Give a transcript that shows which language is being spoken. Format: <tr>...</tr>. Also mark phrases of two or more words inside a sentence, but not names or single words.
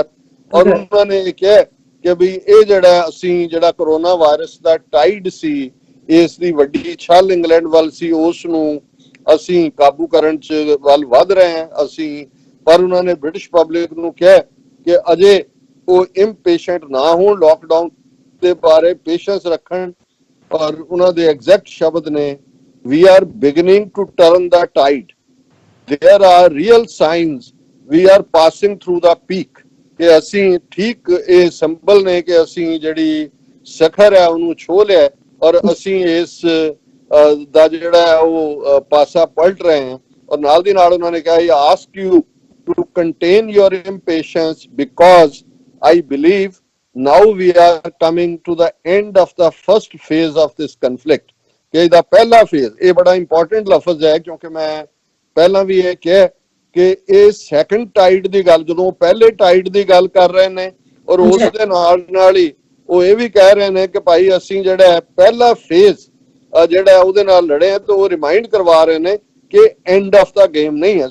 <pa>ਔਰ ਉਹਨਾਂ ਨੇ ਕਿਹਾ ਕਿ ਵੀ ਇਹ ਜਿਹੜਾ ਅਸੀਂ ਜਿਹੜਾ ਕੋਰੋਨਾ ਵਾਇਰਸ ਦਾ ਟਾਈਡ ਸੀ, ਇਸ ਦੀ ਵੱਡੀ ਛਲ ਇੰਗਲੈਂਡ ਵੱਲ ਸੀ, ਉਸ ਨੂੰ ਅਸੀਂ ਕਾਬੂ ਕਰਨ ਚ ਵੱਲ ਵੱਧ ਰਹੇ ਹਾਂ ਅਸੀਂ। ਪਰ ਉਹਨਾਂ ਨੇ ਬ੍ਰਿਟਿਸ਼ ਪਬਲਿਕ ਨੂੰ ਕਿਹਾ ਕਿ ਅਜੇ ਉਹ ਇੰਪੇਸ਼ੈਂਟ ਨਾ ਹੋਣ, ਲੋਕਡਾਊਨ ਦੇ ਬਾਰੇ ਪੇਸ਼ੈਂਸ ਰੱਖਣ। ਔਰ ਉਹਨਾਂ ਦੇ ਐਗਜ਼ੈਕਟ ਸ਼ਬਦ ਨੇ</pa> <en>we are beginning to turn the tide, there are real signs we are passing through the peak,</en> <pa>ਕਿ ਅਸੀਂ ਠੀਕ ਇਹ ਸਿੰਬਲ ਨੇ ਕਿ ਅਸੀਂ ਜਿਹੜੀ ਸਿਖਰ ਹੈ ਉਹਨੂੰ ਛੋਹ ਲਿਆ ਔਰ ਅਸੀਂ ਇਸ ਦਾ ਜਿਹੜਾ ਉਹ ਪਾਸਾ ਪਲਟ ਰਹੇ ਹਾਂ। ਔਰ ਨਾਲ ਦੀ ਨਾਲ ਉਹਨਾਂ ਨੇ ਕਿਹਾ</pa> <en>I ask you to contain your impatience because I believe now we are coming to the end of the first phase of this conflict,</en> <pa>ਕਿ ਇਹਦਾ ਪਹਿਲਾ ਫੇਜ਼, ਇਹ ਬੜਾ ਇੰਪੋਰਟੈਂਟ ਲਫ਼ਜ਼ ਹੈ ਕਿਉਂਕਿ ਮੈਂ ਪਹਿਲਾਂ ਵੀ ਇਹ ਕਿਹਾ ਕਿ ਇਹ</pa> <en>second tide</en> <pa>ਦੀ ਗੱਲ, ਜਦੋਂ ਪਹਿਲੇ ਟਾਈਡ ਦੀ ਗੱਲ ਕਰ ਰਹੇ ਨੇ ਔਰ ਉਸ ਦੇ ਨਾਲ ਹੀ ਉਹ ਇਹ ਵੀ ਕਹਿ ਰਹੇ ਨੇ ਕਿ ਭਾਈ ਅਸੀਂ ਜਿਹੜਾ ਪਹਿਲਾ ਫੇਜ਼ ਜਿਹੜਾ ਉਹਦੇ ਨਾਲ ਲੜੇ ਆ, ਤੇ ਉਹ ਰਿਮਾਈਂਡ ਕਰਵਾ ਰਹੇ ਨੇ ਕਿ</pa> <en>end of the game</en> <pa>ਨਹੀਂ ਹੈ।</pa>